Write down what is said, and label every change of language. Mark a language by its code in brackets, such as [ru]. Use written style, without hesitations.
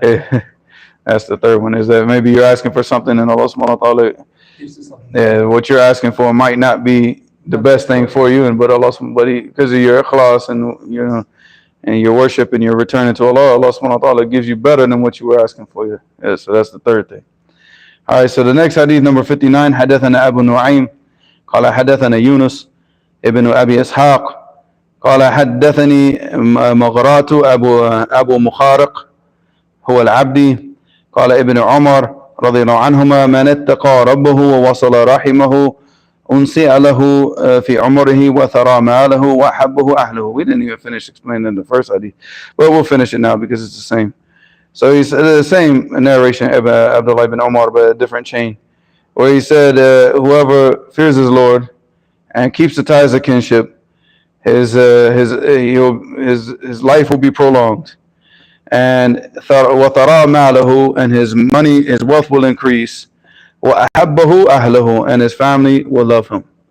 [en] Yeah, that's the third one, is that maybe you're asking for something and Allah subhanahu wa ta'ala, what you're asking for might not be the best thing for you, but Allah, because of your ikhlas and and your worship and your returning to Allah, Allah subhanahu wa ta'ala gives you better than what you were asking for. Yeah, so that's the third thing. All right, so the next hadith, number 59, [ar] حدثنا أبو نعيم قال حدثنا يونس ابن أبي إسحاق قال حدثني مغرات أبو مخارق هو العبدي قال ابن عمر رضي الله عنهما من اتقى ربه ووصل رحمه أنسئ له في عمره وثرى ماله وأحبه أهله. [en] We didn't even finish explaining the first hadith, but we'll finish it now because it's the same. So he said the same narration, Abdullah ibn Umar, but a different chain, where he said, whoever fears his Lord and keeps the ties of kinship, his life will be prolonged, and [ar] وَثَرَى مَالَهُ, [en] and his money, his wealth will increase, [ar] وَأَحَبَّهُ أَهْلَهُ, [en] and his family will love him.